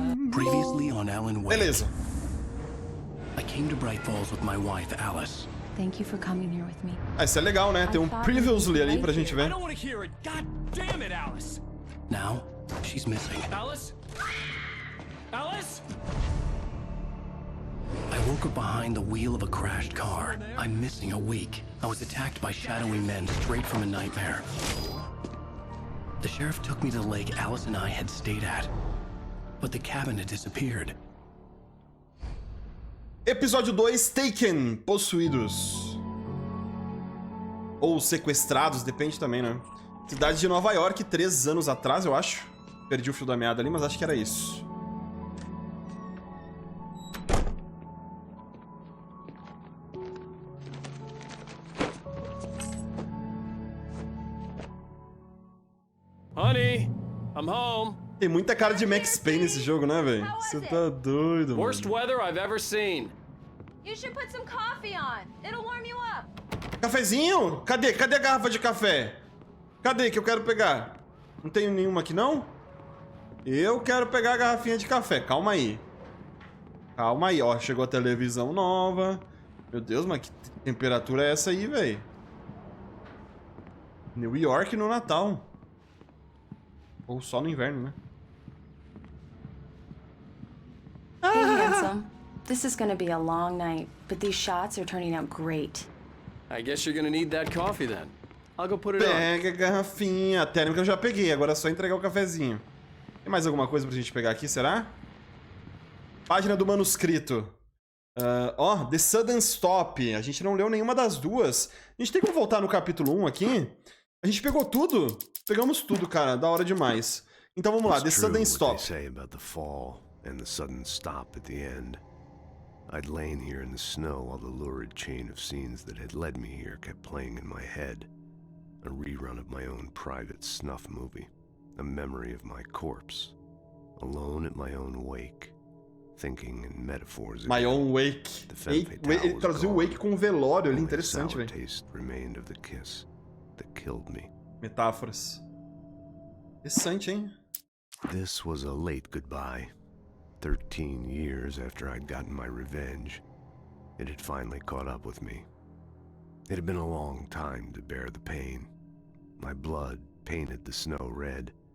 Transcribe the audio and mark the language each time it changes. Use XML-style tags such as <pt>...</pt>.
<en>Previously on Alan Wake.</en> <pt>Beleza.</pt> <en>I came to Bright Falls with my wife, Alice. Thank you for coming here with me.</en> <pt>Ah, isso é legal, né? Tem um previously ali pra gente</pt> <en>I</en> <pt>ver.</pt> <en>don't want to hear it. God damn it, Alice. Now, she's missing. Alice? Alice? I woke up behind the wheel of a crashed car. I'm missing a week. I was attacked by shadowy men straight from a nightmare. The sheriff took me to the lake Alice and I had stayed at. But the cabin had disappeared.</en> <pt>Episódio 2, Taken, possuídos. Ou sequestrados, depende também, né? Cidade de Nova York, 3 anos atrás, eu acho. Perdi o fio da meada ali, mas acho que era isso.</pt> <en>Honey, I'm home.</en> <pt>Tem muita cara de Max Payne nesse jogo, né, velho? Você tá doido, mano.</pt> <en>Worst weather I've ever seen. You should put some coffee on. It'll warm you up.</en> <pt>Cafezinho? Cadê? Cadê a garrafa de café? Cadê que eu quero pegar? Não tenho nenhuma aqui, não? Eu quero pegar a garrafinha de café. Calma aí. Calma aí, ó. Chegou a televisão nova. Meu Deus, mas que temperatura é essa aí, velho? New York no Natal. Ou só no inverno, né?</pt> <en>Hey, handsome. This is gonna be a long night, but these shots are turning out great. I guess you're gonna need that coffee then. I'll go put it on.</en> <pt>Pega a garrafinha. A térmica eu já peguei, agora é só entregar o cafezinho. Tem mais alguma coisa pra gente pegar aqui, será? Página do manuscrito. Ó, The Sudden Stop. A gente não leu nenhuma das duas. A gente tem como voltar no capítulo 1 aqui? A gente pegou tudo? Pegamos tudo, cara. Da hora demais. Então vamos lá, The Sudden Stop.</pt> <en>And the sudden stop at the end. I'd lain here in the snow while the lurid chain of scenes that had led me here kept playing in my head. A rerun of my own private snuff movie. A memory of my corpse. Alone at my own wake. Thinking in metaphors. My own wake.</en> <pt>Ele traduziu wake com velório ali, interessante, velho.</pt> <en>Taste remained of the kiss that killed me.</en> <pt>Metáforas. Interessante, hein?</pt> <en>This was a late goodbye. 13 years after I'd gotten my revenge, it had finally caught up with me. It had been a long time to bear the pain. My blood painted the snow red.</en>